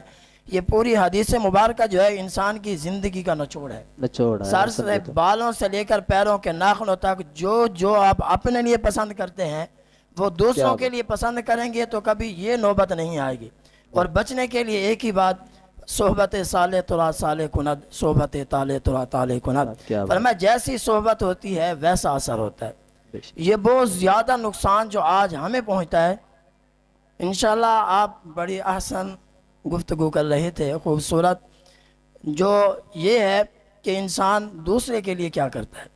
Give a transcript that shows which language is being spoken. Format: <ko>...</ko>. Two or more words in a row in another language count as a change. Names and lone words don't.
<ur>یہ پوری حدیث مبارکہ جو ہے انسان کی زندگی کا نچوڑ ہے. سر سے بالوں سے لے کر پیروں کے ناخنوں تک جو آپ اپنے لیے پسند کرتے ہیں وہ دوسروں کے لیے پسند کریں گے تو کبھی یہ نوبت نہیں آئے گی. اور بچنے کے لیے ایک ہی بات،</ur> <fa>صحبت صالح ترا صالح کند، صحبت طالح ترا طالح کند.</fa> <ur>فرمایا جیسی صحبت ہوتی ہے ویسا اثر ہوتا ہے. یہ بہت زیادہ نقصان جو آج ہمیں پہنچتا ہے. انشاءاللہ آپ بڑی احسن گفتگو کر رہے تھے، خوبصورت، جو یہ ہے کہ انسان دوسرے کے لیے کیا کرتا ہے.</ur>